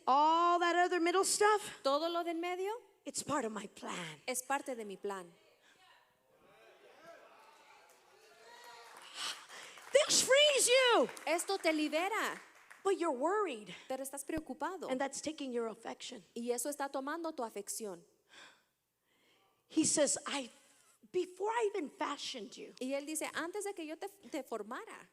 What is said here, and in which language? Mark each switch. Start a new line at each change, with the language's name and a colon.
English: All that other middle stuff,
Spanish: Todo lo del medio
English: it's part of my plan.
Spanish: es parte de mi plan.
English: This frees you.
Spanish: Esto te libera,
English: But you're worried.
Spanish: pero estás preocupado.
English: And that's taking your affection.
Spanish: Y eso está tomando tu afección.
English: He says, before I even fashioned you,
Spanish: Y él dice, antes de que yo te formara,